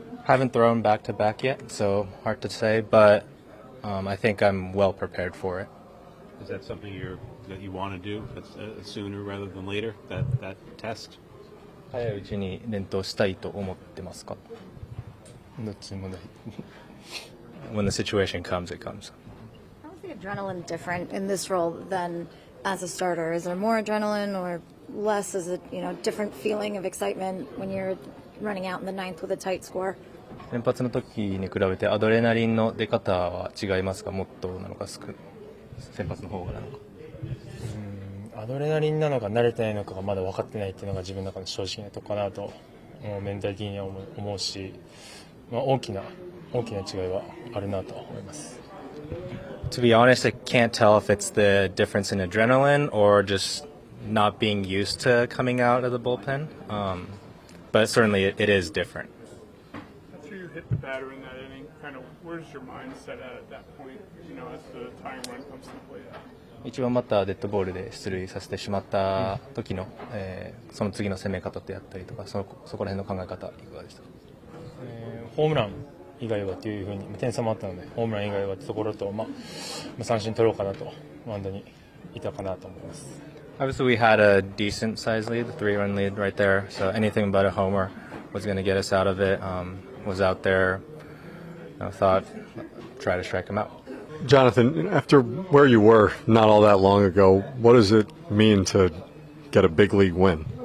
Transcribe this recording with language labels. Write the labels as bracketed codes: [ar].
[en] Haven't thrown back to back yet, so hard to say, but I think I'm well prepared for it. Is that something that you want to do sooner rather than later? That test? [ja] 早いうちに連投したいと思ってますか？どっちもない。 [en] When the situation comes, it comes. How is the adrenaline different in this role than as a starter? Is there more adrenaline or less? Is it, different feeling of excitement when you're running out in the 9th with a tight score? [ja] 先発の時に比べてアドレナリンの出方は違いますか？もっとなのか先発の方がなのか。アドレナリンなのか慣れてないのかがまだ分かってないっていうのが自分の中の正直なとこかなとメンタリティーには思うし、大きな違いはあるなと思います。 [en] To be honest, I can't tell if it's the difference in adrenaline or just not being used to coming out of the bullpen. But certainly it is different. After you hit the batter in that inning, kind of where's your mindset at that point, as the tying run comes to play? [ja] 一番バッターデッドボールで出塁させてしまった時の、その次の攻め方であったりとかそこら辺の考え方いかがでしたか？ホームラン以外はというふうに点差もあったのでホームラン以外はってところと、三振取ろうかなとマウンドにいたかなと思います。 [en] Obviously, we had a decent size lead, the 3-run lead right there. So anything but a homer was going to get us out of it. Was out there. Thought, try to strike him out. Jonathan, after where you were not all that long ago, what does it mean to get a big league win?